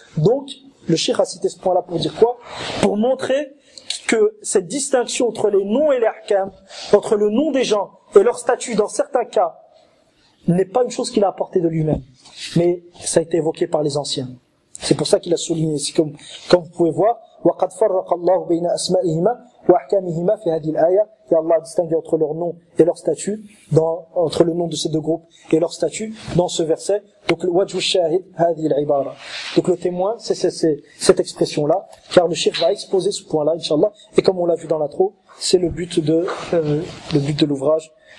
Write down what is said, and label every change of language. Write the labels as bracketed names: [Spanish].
[French] Donc, le cheikh a cité ce point-là pour dire quoi? Pour montrer que cette distinction entre les noms et les ahkam, entre le nom des gens et leur statut dans certains cas, n'est pas une chose qu'il a apportée de lui-même. Mais ça a été évoqué par les anciens. C'est pour ça qu'il a souligné. C'est comme vous pouvez voir, [Arabic] وقد فرق الله بين أسمائهما وأحكامهما في هذه الآية. [French] Et Allah a distingué entre leur nom et leur statut, entre le nom de ces deux groupes et leur statut dans ce verset. Donc le wajhu shahid [Arabic] هذه العبارة. [French] Donc le témoin, c'est cette expression-là, car le cheikh va exposer ce point-là, Inch'Allah. Et comme on l'a vu dans l'intro, c'est le but de l'ouvrage.